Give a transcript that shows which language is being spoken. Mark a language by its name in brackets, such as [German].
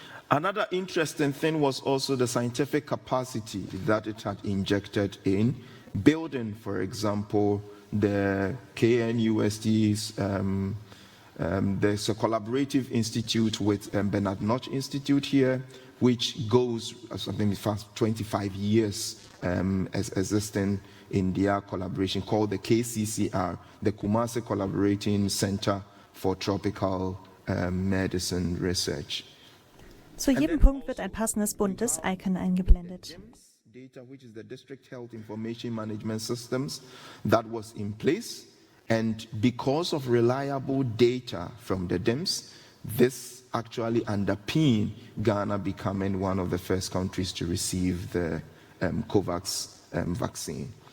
[English] Another interesting thing was also the scientific capacity that it had injected in building, for example, the KNUST's, there's a collaborative institute with Bernard Notch Institute here, which goes, something past 25 years as existing in their collaboration, called the KCCR, the Kumasi Collaborating Center for Tropical Medicine Research. [German] Zu jedem Punkt wird ein passendes buntes Icon eingeblendet. [English] Data, which is the District Health Information Management Systems, that was in place. And because of reliable data from the DIMS, this actually underpinned Ghana becoming one of the first countries to receive the COVAX vaccine.